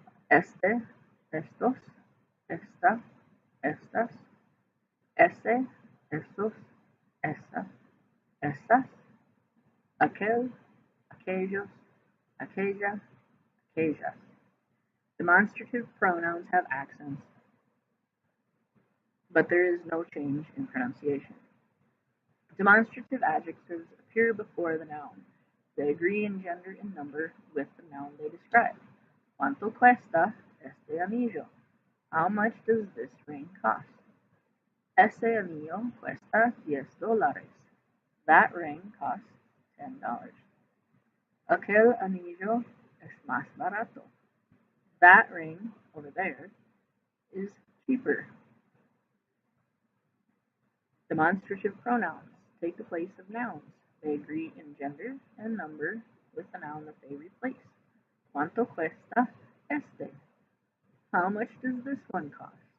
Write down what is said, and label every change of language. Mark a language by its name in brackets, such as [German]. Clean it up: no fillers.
[Spanish] Este, estos, esta, estas, ese, esos, esa, esas, aquel, aquellos, aquella, aquellas. [English] Demonstrative pronouns have accents, but there is no change in pronunciation. Demonstrative adjectives appear before the noun. They agree in gender and number with the noun they describe. [Spanish] ¿Cuánto cuesta este anillo? [English] How much does this ring cost? [Spanish] Ese anillo cuesta $10. [English] That ring costs $10. [Spanish] Aquel anillo es más barato. [English] That ring over there is cheaper. Demonstrative pronouns take the place of nouns. They agree in gender and number with the noun that they replace. [Spanish] ¿Cuánto cuesta este? [English] How much does this one cost?